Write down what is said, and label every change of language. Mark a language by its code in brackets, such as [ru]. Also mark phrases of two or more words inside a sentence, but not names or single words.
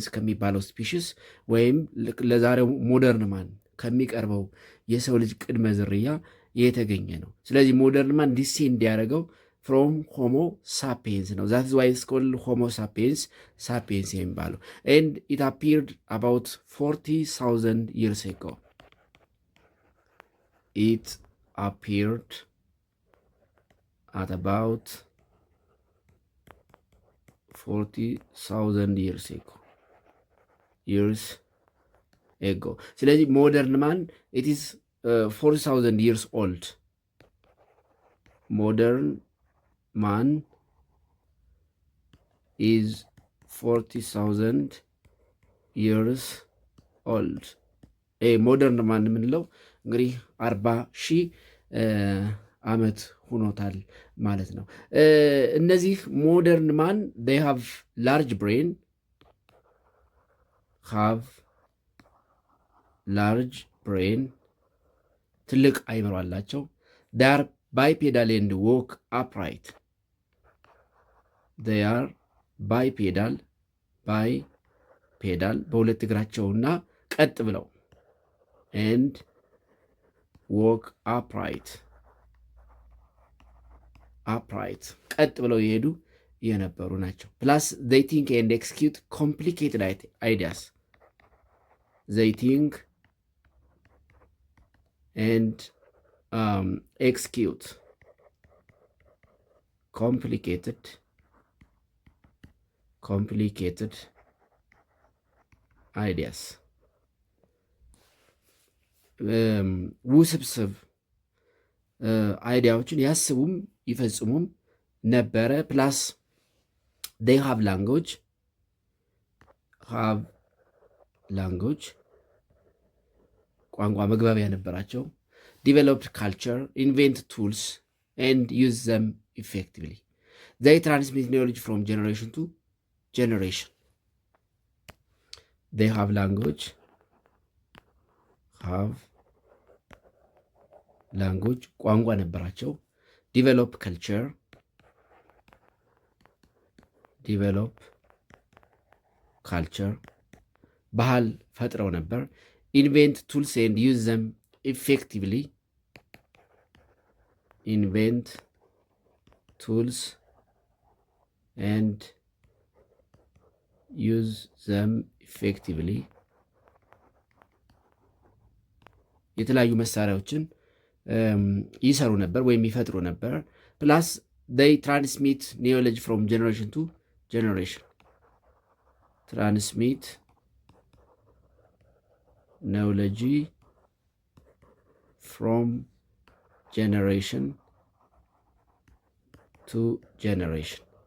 [am] ከሚባለው ስፒሽስ ወይም ለዛሬው [en] modern man [am] ከሚቀርበው የሰው ልጅ ቅድመ ዝርያ የተገኘ ነው። ስለዚህ [en] modern man descend [am] እንዲያደርገው ፍሮም ሆሞ ሳፒየንስ ነው። [en] that's why is called [am] ሆሞ ሳፒየንስ ሳፒየንስ የሚባለው [en] and it appeared about 40,000 years ago. It appeared at about 40,000 years ago. ስለዚህ modern man it is 40,000 years old. Modern man is 40,000 years old. modern man [am] የምንለው እንግዲህ 40,000 ዓመት ሆኖታል ማለት ነው። እነዚህ ሞደርን ማን [en] they have large brain [am] ትልቅ አይምሮ አላቸው። [en] they are bipedal and walk upright. they are bipedal [am] በሁለት እግራቸውና ቀጥ ብለው [en] and walk upright [am] ቀጥ ብለው የሄዱ የነበሩ ናቸው። [en] ፕላስ they think and execute complicated ideas. they think and execute complicated ideas. [am] ውስብስብ አይዲያዎችን ያስቡም ይፈጽሙም ነበረ። ፕላስ [en] they have language [am] ቋንቋ መግባቢያ ነበራቸው። [en] developed culture, invent tools and use them effectively. they transmit knowledge from generation to generation. they have language [am] ቋንቋ ነበራቸው። [en] develop culture [am] ባህል ፈጥረው ነበር። [en] invent tools and use them effectively. [am] የተለያዩ መሳሪያዎችን ይሰሩ ነበር ወይም ይፈጥሩ ነበር። ፕላስ [en] they transmit knowledge from generation to generation. transmit knowledge from generation to generation.